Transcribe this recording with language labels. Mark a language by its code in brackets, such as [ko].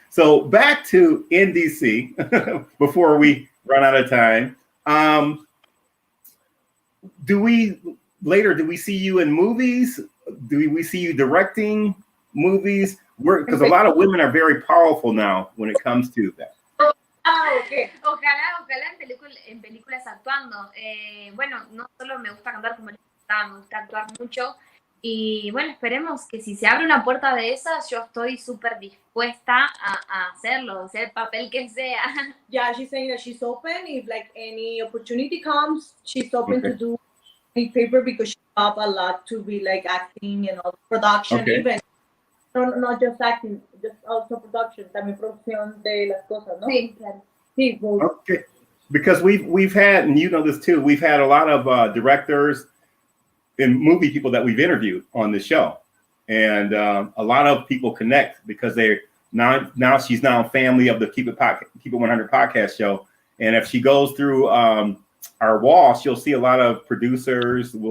[en] So back to NDC before we run out of time. Do we see you in movies? Do we see you directing movies? Because a lot of women are very powerful now when it comes to that. Okay. [es] Ojalá en películas actuando. Bueno, no solo me gusta cantar, como les me gusta actuar mucho. Y bueno, esperemos que si se abre una puerta de esas, yo estoy súper dispuesta a hacerlo, sea el papel que sea. [en] Yeah, she's saying that she's open. If like any opportunity comes, she's open to do any paper because she loves a lot to be like acting and all production, even. No, not just acting, just also production, [es] también producción de las cosas, ¿no? Sí, claro. Sí, both. [en] Okay. Because we've had, and you know this too, we've had a lot of directors and movie people that we've interviewed on the show, and a lot of people connect because they're now she's now family of the Keep It 100 podcast show, and if she goes through our wall, she'll see a lot of producers.